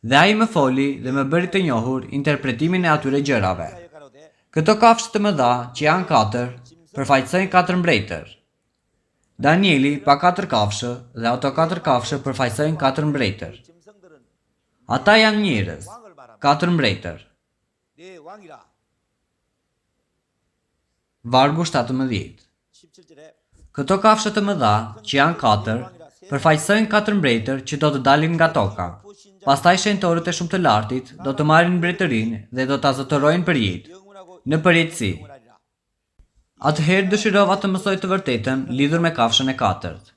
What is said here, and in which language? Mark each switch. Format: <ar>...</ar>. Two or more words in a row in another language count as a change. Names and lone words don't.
<sq>Dhe ai më foli dhe më bëri të njohur interpretimin e atyre gjërave. Këto kafshë të mëdha, që janë 4, përfaqësojnë 4 mbretër. Danieli pa 4 kafshë dhe ato 4 kafshë përfaqësojnë 4 mbretër. Ata janë njerëz, 4 mbretër.</sq> <ko>네 왕이라.</ko> <sq>Vargu 17.</sq> <ko>17절에</ko> <sq>Këto kafshë të mëdha, që janë 4, përfaqësojnë 4 mbretër që do të dalin nga toka. Pastaj shenjtorët e shumë të lartit do të marrin mbretërinë dhe do ta zotërojnë për jetë, në përjetësi. Atëherë dëshirova të mësoj të vërtetën lidhur me kafshën e 4.</sq>